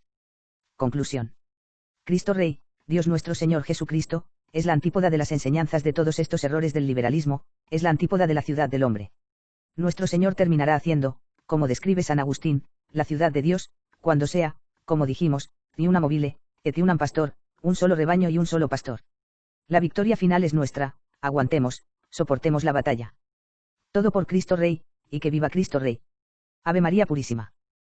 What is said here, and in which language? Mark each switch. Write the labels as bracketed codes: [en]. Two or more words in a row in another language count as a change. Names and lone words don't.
[es] Conclusión. Cristo Rey, Dios nuestro Señor Jesucristo, es la antípoda de las enseñanzas de todos estos errores del liberalismo, es la antípoda de la ciudad del hombre. Nuestro Señor terminará haciendo, como describe San Agustín, la ciudad de Dios, cuando sea, como dijimos, [la] ni una movile, et unam pastor, [es] un solo rebaño y un solo pastor. La victoria final es nuestra, aguantemos, soportemos la batalla. Todo por Cristo Rey, y que viva Cristo Rey. Ave María Purísima.